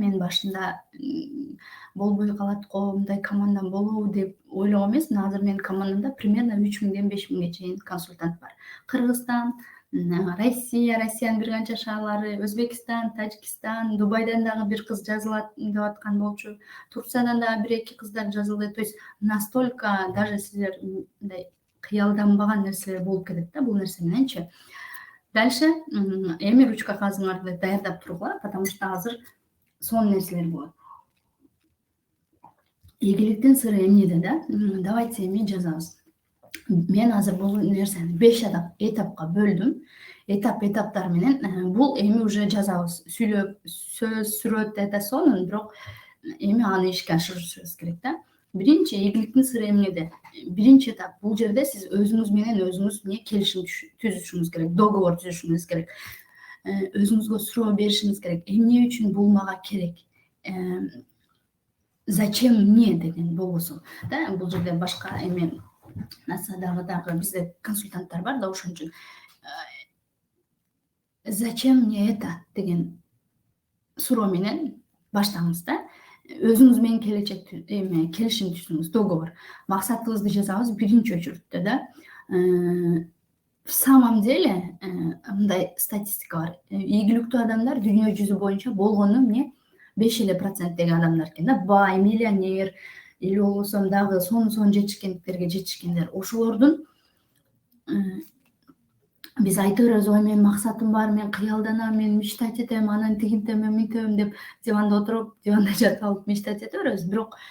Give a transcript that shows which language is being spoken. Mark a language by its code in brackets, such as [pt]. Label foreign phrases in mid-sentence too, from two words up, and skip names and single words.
[ky] Мен башында болбой калатко, мындай командам болобу деп ойлогон эмесмин. Азыр менин командамда примерно 3000ден 5000ге чейин консультант бар. Кыргызстан, Россиянын бир канча шаарлары, Өзбекстан, Тажикстан, Дубайдан дагы бир кыз жазылат деп аткан болчу. Турциядан дагы 1-2 кыздар жазылды. [ru] То есть настолько даже [ky] силер мындай кыялданбаган нерселер болуп кетет да бул нерсе мененчи. Дальше эми ручка кагазыңарды даярдап тургула, [ru] потому что [ky] азыр сонун нерселер болот. Ийгиликтин сыры эмнеде да? Давайте эми жазабыз. Мен азыр бул нерсени 5 этапка бөлдүм. Этаптар менен бул эми уже жазабыз. Сөз, сүрөт это сонун, бирок эми аны ишке ашырышыбыз керек да. Биринчи ийгиликтин сыры эмнеде? Биринчи этап бул жерде сиз өзүңүз менен өзүңүз келишим түзүшүңүз керек, договор түзүшүңүз керек. Өзүңүзгө суроо беришиңиз керек. Эмне үчүн бул мага керек? [ru] Зачем мне [ky] деген болбосо да. Бул жерде башка эми дагы бизде консультанттар бар да, ошон үчүн [ru] зачем мне это [ky] деген суроо менен баштаңыз да. Өзүңүз менен келишим түзүңүз, договор. Максатыбызды жазабыз биринчи очередте да. [ru] В самом деле [ky] мындай статистика бар. Ийгиликтүү адамдар дүйнө жүзү боюнча болгону эмне 5% адамдар экен да. Бай, миллионер или болбосо дагы сонун жетишкендерге жетишкендер. Ошолордун биз айта беребиз, ой менин максатым бар, мен кыялданам, мен мечтать этем, анан тигинтем, мынтем деп диванда отуруп, диванда жатып алып мечтать эте беребиз.